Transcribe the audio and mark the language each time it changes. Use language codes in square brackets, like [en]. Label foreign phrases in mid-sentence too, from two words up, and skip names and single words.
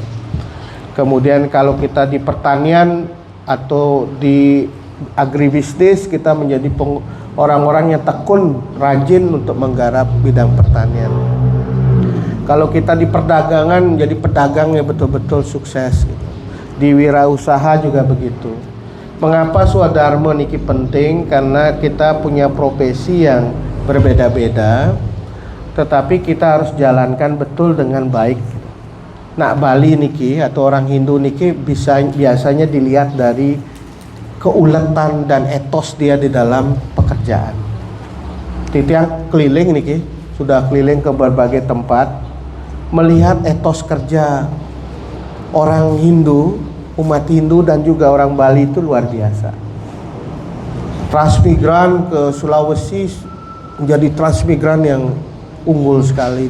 [id] Kemudian kalau kita di pertanian atau di agribisnis, kita menjadi orang-orang yang tekun, rajin untuk menggarap bidang pertanian. Kalau kita di perdagangan menjadi pedagang yang betul-betul sukses gitu. Di wirausaha juga begitu. Mengapa swadharma niki penting? Karena kita punya profesi yang berbeda-beda, tetapi kita harus jalankan betul dengan baik. Nah, Bali niki atau orang Hindu niki biasanya dilihat dari keuletan dan etos dia di dalam pekerjaan. Titiang keliling niki, sudah keliling ke berbagai tempat, melihat etos kerja orang Hindu, umat Hindu dan juga orang Bali itu luar biasa. Transmigran ke Sulawesi menjadi transmigran yang unggul sekali.